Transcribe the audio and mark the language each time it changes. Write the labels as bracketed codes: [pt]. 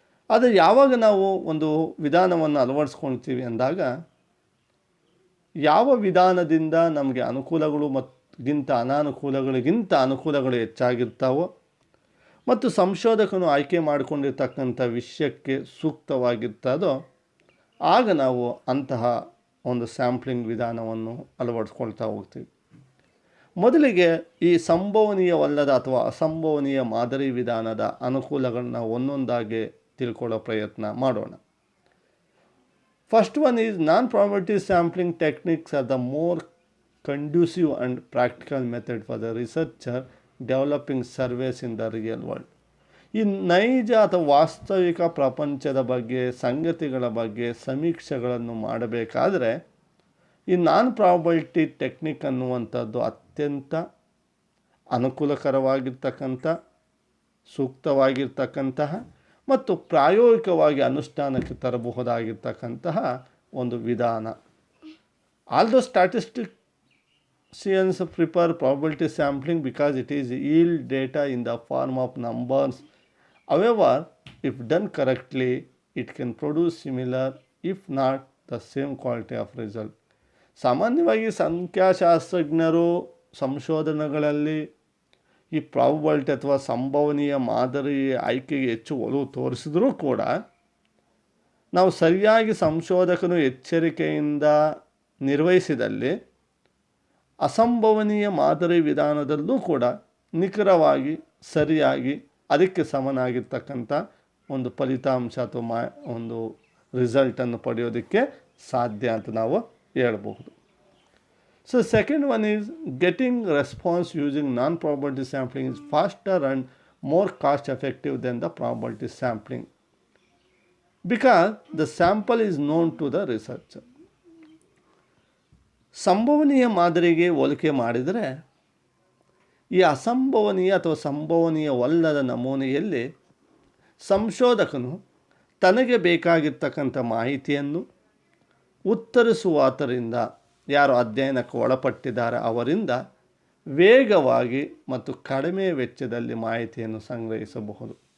[kn] ಆದರೆ ಯಾವಾಗ ನಾವು ಒಂದು ವಿಧಾನವನ್ನು ಅಳವಡಿಸ್ಕೊಳ್ತೀವಿ ಅಂದಾಗ ಯಾವ ವಿಧಾನದಿಂದ ನಮಗೆ ಅನುಕೂಲಗಳು ಗಿಂತ ಅನಾನುಕೂಲಗಳಿಗಿಂತ ಅನುಕೂಲಗಳು ಹೆಚ್ಚಾಗಿರ್ತಾವೋ ಮತ್ತು ಸಂಶೋಧಕನು ಆಯ್ಕೆ ಮಾಡಿಕೊಂಡಿರ್ತಕ್ಕಂಥ ವಿಷಯಕ್ಕೆ ಸೂಕ್ತವಾಗಿರ್ತದೋ ಆಗ ನಾವು ಅಂತಹ ಒಂದು ಸ್ಯಾಂಪ್ಲಿಂಗ್ ವಿಧಾನವನ್ನು ಅಳವಡಿಸ್ಕೊಳ್ತಾ ಹೋಗ್ತೀವಿ. ಮೊದಲಿಗೆ ಈ ಸಂಭವನೀಯವಲ್ಲದ ಅಥವಾ ಅಸಂಭವನೀಯ ಮಾದರಿ ವಿಧಾನದ ಅನುಕೂಲಗಳನ್ನ ಒಂದೊಂದಾಗಿ ತಿಳ್ಕೊಳ್ಳೋ ಪ್ರಯತ್ನ ಮಾಡೋಣ. [en] First one is non-probability sampling techniques are the more conducive and practical method for the researcher developing surveys in the real world. [kn] ಈ ನೈಜ ಅಥವಾ ವಾಸ್ತವಿಕ ಪ್ರಪಂಚದ ಬಗ್ಗೆ, ಸಂಗತಿಗಳ ಬಗ್ಗೆ ಸಮೀಕ್ಷೆಗಳನ್ನು ಮಾಡಬೇಕಾದರೆ ಈ non-probability ಟೆಕ್ನಿಕ್ ಅನ್ನುವಂಥದ್ದು ಅತ್ಯಂತ ಅನುಕೂಲಕರವಾಗಿರ್ತಕ್ಕಂಥ, ಸೂಕ್ತವಾಗಿರ್ತಕ್ಕಂತಹ ಮತ್ತು ಪ್ರಾಯೋಗಿಕವಾಗಿ ಅನುಷ್ಠಾನಕ್ಕೆ ತರಬಹುದಾಗಿರ್ತಕ್ಕಂತಹ ಒಂದು ವಿಧಾನ. [en] Although statisticians prefer probability sampling because it is yield data in the form of numbers. However, if done correctly, it can produce similar, if not the same quality of result. [kn] ಸಾಮಾನ್ಯವಾಗಿ ಸಂಖ್ಯಾಶಾಸ್ತ್ರಜ್ಞರು ಸಂಶೋಧನೆಗಳಲ್ಲಿ ಈ probability ಅಥವಾ ಸಂಭವನೀಯ ಮಾದರಿ ಆಯ್ಕೆಗೆ ಹೆಚ್ಚು ಒಲವು ತೋರಿಸಿದರೂ ಕೂಡ ನಾವು ಸರಿಯಾಗಿ ಸಂಶೋಧಕನು ಎಚ್ಚರಿಕೆಯಿಂದ ನಿರ್ವಹಿಸಿದಲ್ಲಿ ಅಸಂಭವನೀಯ ಮಾದರಿ ವಿಧಾನದಲ್ಲೂ ಕೂಡ ನಿಖರವಾಗಿ ಸರಿಯಾಗಿ ಅದಕ್ಕೆ ಸಮನಾಗಿರ್ತಕ್ಕಂಥ ಒಂದು ಫಲಿತಾಂಶ ಅಥವಾ ಒಂದು ರಿಸಲ್ಟನ್ನು ಪಡೆಯೋದಕ್ಕೆ ಸಾಧ್ಯ ಅಂತ ನಾವು ಹೇಳ್ಬಹುದು. [en] So second one is getting response using non probability sampling is faster and more cost effective than the probability sampling because the sample is known to the researcher. [kn] ಸಂಭವನೀಯ ಮಾದರಿಗೆ ಹೋಲಿಕೆ ಮಾಡಿದರೆ ಈ ಅಸಂಭವನೀಯ ಅಥವಾ ಸಂಭವನೀಯವಲ್ಲದ ನಮೂನೆಯಲ್ಲಿ ಸಂಶೋಧಕನು ತನಗೆ ಬೇಕಾಗಿರ್ತಕ್ಕಂಥ ಮಾಹಿತಿಯನ್ನು ಉತ್ತರಿಸುವಾತರಿಂದ, ಯಾರು ಅಧ್ಯಯನಕ್ಕೆ ಒಳಪಟ್ಟಿದ್ದಾರೆ ಅವರಿಂದ ವೇಗವಾಗಿ ಮತ್ತು ಕಡಿಮೆ ವೆಚ್ಚದಲ್ಲಿ ಮಾಹಿತಿಯನ್ನು ಸಂಗ್ರಹಿಸಬಹುದು.